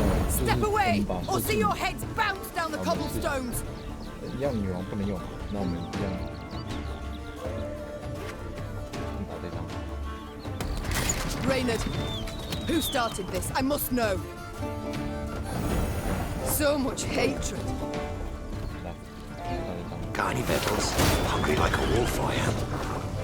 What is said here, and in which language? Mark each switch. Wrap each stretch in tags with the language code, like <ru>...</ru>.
<en>Step away, or see your heads bounce down the cobblestones.</en> <zh>一样女王不能用，那我们一样。打这张。</zh> <en>Reynard, who started this? I must know. So much hatred. Got any victuals? Hungry like a wolf, I am.</en>